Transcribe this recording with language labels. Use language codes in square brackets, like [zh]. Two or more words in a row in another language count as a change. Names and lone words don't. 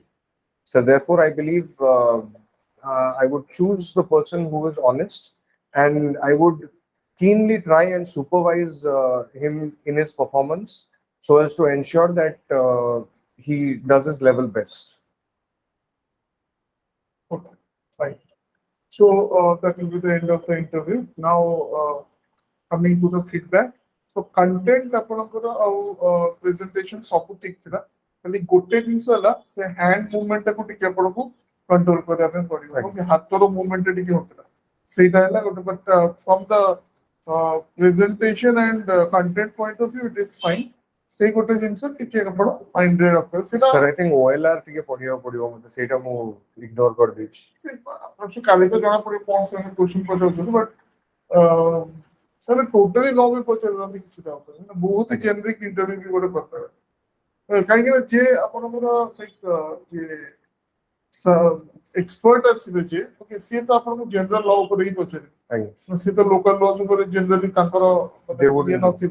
[en] So therefore, I believe I would choose the person who is honest, and I would keenly try and supervise him in his performance so as to ensure that he does his level best. Okay, fine. So that will be the end of the interview. Now, coming to the feedback. So content [or] ଆପଣଙ୍କର ଆଉ presentation ସବୁ ଠିକ ଥିଲା, ଖାଲି ଗୋଟେ ଜିନିଷ ହେଲା ସେ [en] hand movement [or] ଟାକୁ ଟିକେ ଆପଣଙ୍କୁ control କରିବା ପାଇଁ ପଡିବ, ଓକେ, ହାତର movement ଟା ଟିକେ ହଉଥିଲା, ସେଇଟା ହେଲା ଗୋଟେ, [en] but from the presentation and content point of view it is fine. [or] ସେଇ ଗୋଟେ ଜିନିଷ ଟିକେ ଆପଣ ମାଇଣ୍ଡ ରେ ରଖିବେ, ସେଇଟା [en] Sir, I think OLR [or] ଟିକେ ପଢିବାକୁ ପଡିବ ମତେ, ସେଇଟା ମୁଁ ଇଗ୍ନୋର କରିଦେଇଛି। ସେ କାଲି ତ ଜଣା ପଡିବ କଣ ସେମାନେ କ୍ୱେଶ୍ଚନ ପଚାରୁଛନ୍ତି, ବଟ୍ ସେମାନେ ଟୋଟାଲି ନ ବି ପଚାରୁନାହାନ୍ତି କିଛି ତା ଉପରେ, ବହୁତ [en] generic interview [or] ବି ଗୋଟେ କରିପାରିବେ, କାହିଁକି ନା ଯିଏ ଆପଣଙ୍କର ଯିଏ ଏକ୍ସପର୍ଟ ଆସିବେ ଯିଏ, ଓକେ, ସିଏ ତ ଆପଣଙ୍କୁ [en] general law [or] ଉପରେ ହିଁ ପଚାରିବେ, ସିଏ ତ [en] local laws [or] ଉପରେ ଜେନେରାଲି ତାଙ୍କର ଇଏ ନଥିବ।